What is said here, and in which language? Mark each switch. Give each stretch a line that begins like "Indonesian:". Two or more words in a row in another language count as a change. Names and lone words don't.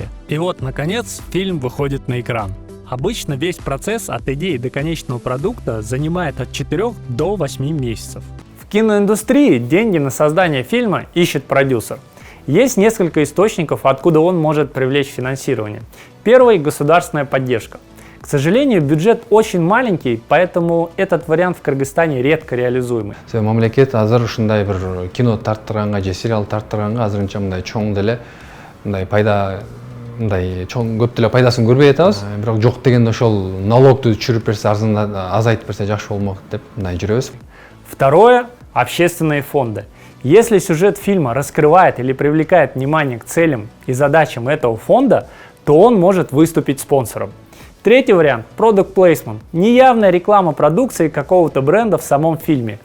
Russian: И вот, наконец, фильм выходит на экран. Обычно весь процесс от идеи до конечного продукта занимает от 4 до 8 месяцев. В киноиндустрии деньги на создание фильма ищет продюсер. Есть несколько источников, откуда он может привлечь финансирование. Первый – государственная поддержка. К сожалению, бюджет очень маленький, поэтому этот вариант в Кыргызстане редко реализуемый.
Kyrgyz: Мамлекет азыр ушундай бир кино тарттырганга же сериал тарттырганга азырынча мындай чоң деле мындай пайда мындай чоң көп деле пайдасын көрбөй атабыз. Бирок жок дегенде ошол налогду түшүрүп берсе, азайтып берсе жакшы болмок деп мындай жүрөбүз.
Russian: Второе – общественные фонды. Если сюжет фильма раскрывает или привлекает внимание к целям и задачам этого фонда, то он может выступить спонсором. Третий вариант –
English: product placement.
Russian: Неявная реклама продукции какого-то бренда в самом фильме.